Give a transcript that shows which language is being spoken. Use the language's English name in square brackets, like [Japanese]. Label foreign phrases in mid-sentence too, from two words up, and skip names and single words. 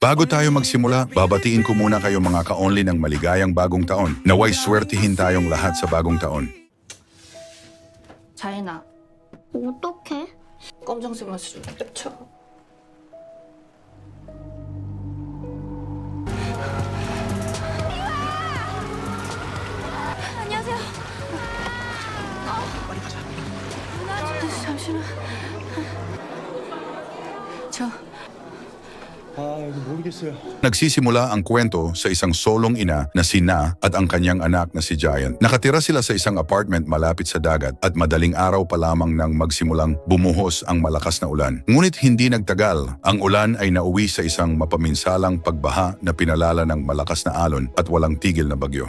[Filipino] Bago tayo magsimula, babatiin ko muna kayo mga ka-only ng maligayang bagong taon. Naway swertihin tayong lahat sa bagong taon. [Korean] 자인아, 어떡해? 검정색만 쓰지 쳐. 안녕하세요. 빨리 가자. 잠시만. 저 모르겠어요. [Filipino] Nagsisimula ang kwento sa isang solong ina na si Na at ang kanyang anak na si Giant. Nakatira sila sa isang apartment malapit sa dagat at madaling araw pa lamang nang magsimulang bumuhos ang malakas na ulan. Ngunit hindi nagtagal, ang ulan ay nauwi sa isang mapaminsalang pagbaha na pinalala ng malakas na alon at walang tigil na bagyo.